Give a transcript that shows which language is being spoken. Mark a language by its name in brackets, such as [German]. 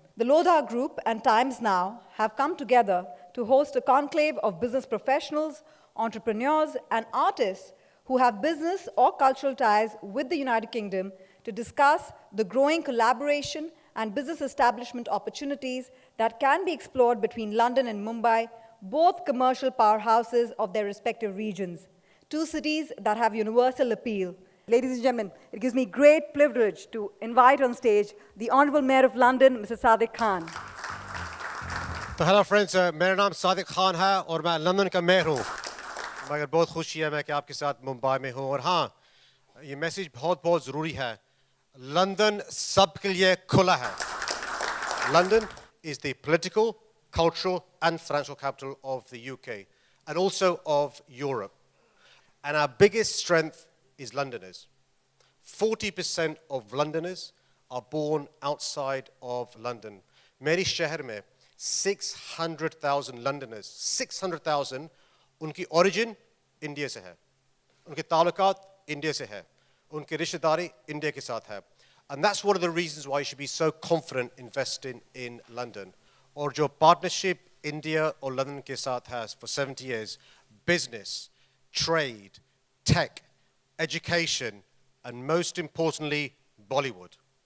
[English] The Loda Group and Times Now have come together to host a conclave of business professionals, entrepreneurs, and artists who have business or cultural ties with the United Kingdom to discuss the growing collaboration and business establishment opportunities that can be explored between London and Mumbai, both commercial powerhouses of their respective regions, two cities that have universal appeal. Ladies and gentlemen, it gives me great privilege to invite on stage the Honourable Mayor of London, Mr. Sadiq Khan. [Hindi] तो hello friends, मेरा नाम सादिक खान है और मैं London का mayor हूँ। मगर बहुत खुशी है मैं कि आपके साथ मुंबई में हूँ। और हाँ, ये मैसेज बहुत ज़रूरी है। लंदन सबके लिए खुला है। [English] London is the political, cultural and financial capital of the UK and also of Europe. And our biggest strength is Londoners. 40% of Londoners are born outside of London. [Hindi] मेरे शहर में 600,000 Londoners, 600,000 उनकी origin इंडिया से है, उनके ताल्लुकात India से है, उनकी रिश्तेदारी इंडिया के साथ है. [English] And that's one of the reasons why you should be so confident investing in London. [Hindi] और जो [English] partnership India और London [Hindi] के साथ है [English] for 70 years, business, trade, tech, education, and most importantly, Bollywood.